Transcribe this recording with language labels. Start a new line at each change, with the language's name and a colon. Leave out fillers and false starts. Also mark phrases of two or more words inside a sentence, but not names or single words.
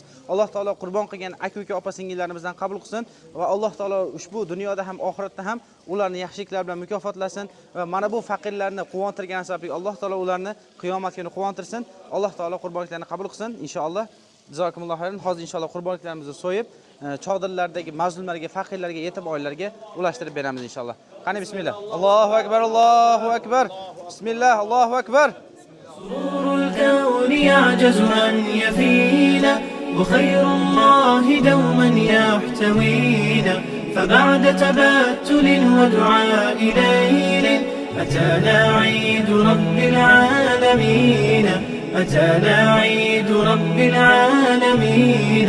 Uzbek: Alloh taolo qurbon qilgan aka-uka opa-singillarimizdan qabul qilsin va Alloh taolo ushbu dunyoda ham oxiratda ham ularni yaxshiliklar bilan mukofotlasin va mana bu faqirlarni quvontirgani sababli Alloh taolo ularni qiyomat kuni quvontirsin. Alloh taolo qurbonliklarni qabul qilsin inshaalloh.
Arabic: جزاكم الله خيرا.
Uzbek: Hozir inshaalloh qurbonliklarimizni so'yib chodirlardagi mazlumlarga, faqirlarga, yetim oilalarga ulashtirib beramiz inshaalloh. Qani bismillah.
Arabic: الله أكبر، الله أكبر. بسم الله، الله أكبر. سرور الكون يعجز أن يفينا وخير الله دوما يحتوينا فبعد تبتل ودعاء ليل أتانا عيد رب العالمين أتانا عيد رب العالمين.